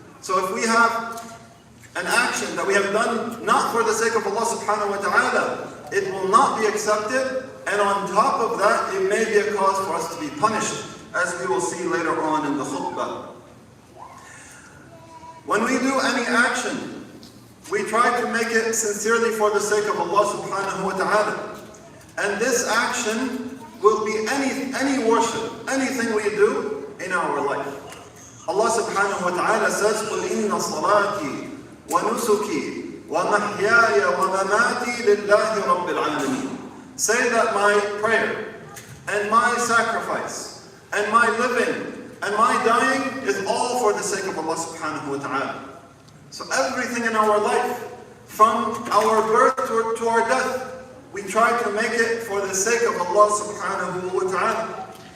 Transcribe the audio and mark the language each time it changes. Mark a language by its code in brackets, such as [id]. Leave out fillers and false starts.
[en] So if we have an action that we have done not for the sake of Allah subhanahu wa ta'ala, it will not be accepted, and on top of that, it may be a cause for us to be punished, as we will see later on in the khutbah. When we do any action, we try to make it sincerely for the sake of Allah subhanahu wa ta'ala. And this action will be any worship, anything we do in our life. Allah subhanahu wa ta'ala says, [ar] قُلْ إِنَّ صَلَاتِي وَنُسُكِي وَمَحْيَايَ وَمَمَاتِي لِلَّهِ رَبِّ الْعَالَمِينَ. [en] Say that my prayer and my sacrifice and my living and my dying is all for the sake of Allah subhanahu wa ta'ala. So everything in our life, from our birth to our death, we try to make it for the sake of Allah subhanahu wa ta'ala.